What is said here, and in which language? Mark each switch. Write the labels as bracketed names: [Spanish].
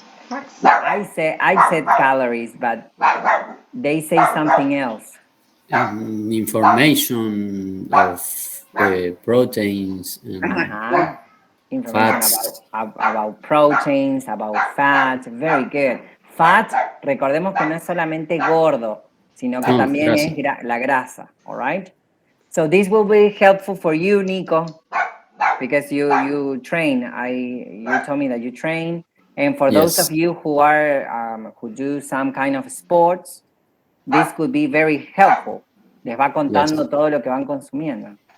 [English] I said calories, but they say something else. Information of proteins and Information fats. about proteins, about fat. Very good. [Spanish] Fat, recordemos que no es solamente gordo, sino que también grasa. es la grasa. All right. [English] So this will be helpful for you, Nico, because you train. You told me that you train, and for those of you who are who do some kind of sports, this could be very helpful. [Spanish] Les va contando todo lo que van consumiendo.